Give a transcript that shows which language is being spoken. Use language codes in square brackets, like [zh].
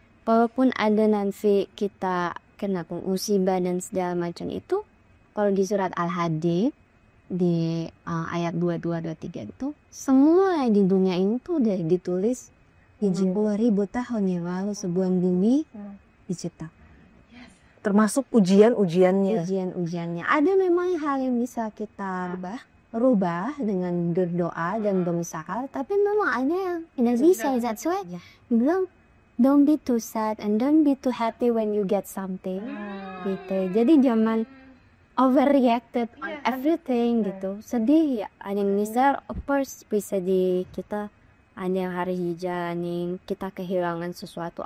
[id] Walaupun ada nanti kita kena musibah dan segala macam itu, kalau di surat Al-Hadid di ayat 22-23 itu, semua di dunia ini tuh udah ditulis 70.000 tahun yang lalu sebelum bumi dicipta. Termasuk ujian-ujiannya. Ujian-ujiannya. Ada memang hal yang bisa kita rubah dengan berdoa dan berusaha, tapi memang ada yang tidak bisa. [en] That's why bilang, don't be too sad and don't be too happy when you get something. [id] Gitu. Jadi jangan [en] overreacted on everything [id] gitu. Sedih ya, ada yang misal, [en] of course [id] bisa di kita ada yang harus dijalanin, kita kehilangan sesuatu.